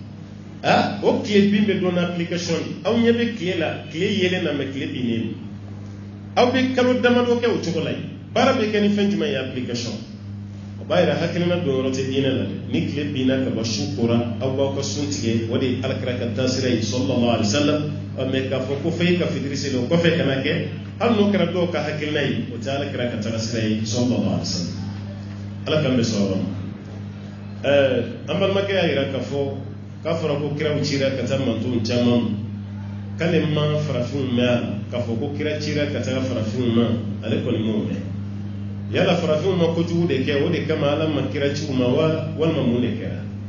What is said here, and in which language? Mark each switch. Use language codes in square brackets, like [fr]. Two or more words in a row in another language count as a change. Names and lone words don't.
[bm] na o tile bin bɛ don application de aw ɲɛ bɛ tile la tile yelen na mɛ tile binnen aw bɛ kalo damadɔ kɛ o cogo la yen baara bɛ kɛ ni fɛn jumɛn ye application o b'a yira hakilina don yɔrɔ tɛ diinɛ la dɛ ni tile binna ka bɔ su kora aw b'aw ka sun tigɛ o de ye alakira ka taasira ye [ar] صلى الله عليه وسلم [bm] mɛ k'a fɔ ko fo e ka fitiri seli o kɔfɛ ka na kɛ hali n'o kɛra dɔw ka hakilina ye o tɛ alakira ka taasira ye [ar] صلى الله عليه وسلم [bm] ala k'an bɛ sɔn o ma an balimakɛ y'a yira k'a fɔ k'a fɔra ko kiraw cira ka taa mantonw caman ma k'ale ma farafinw mɛn a la k'a fɔ ko kira cira ka taa farafinw ma ale kɔni m'o mɛn yala farafinw ma kojugu de kɛ o de kama ala ma kira ciw ma walima mun de kɛra